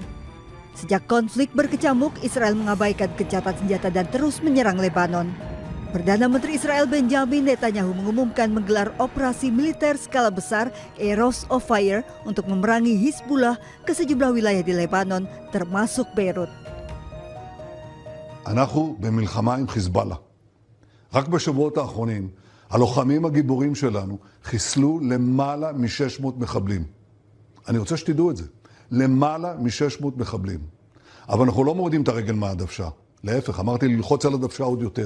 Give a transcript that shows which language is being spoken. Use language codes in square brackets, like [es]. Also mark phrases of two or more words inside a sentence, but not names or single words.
[id] Sejak konflik berkecamuk, Israel mengabaikan gencatan senjata dan terus menyerang Lebanon. Perdana Menteri Israel Benjamin Netanyahu mengumumkan menggelar operasi militer skala besar Rose of Fire untuk memerangi Hizbullah ke sejumlah wilayah di Lebanon, termasuk Beirut. [he] אנחנו במלחמה עם חיזבאללה. רק בשבועות האחרונים, הלוחמים הגיבורים שלנו חיסלו למעלה מ-600 מחבלים. אני רוצה שתדעו את זה. למעלה מ-600 מחבלים. אבל אנחנו לא מורידים את הרגל מהדוושה. להפך, אמרתי ללחוץ על הדוושה עוד יותר.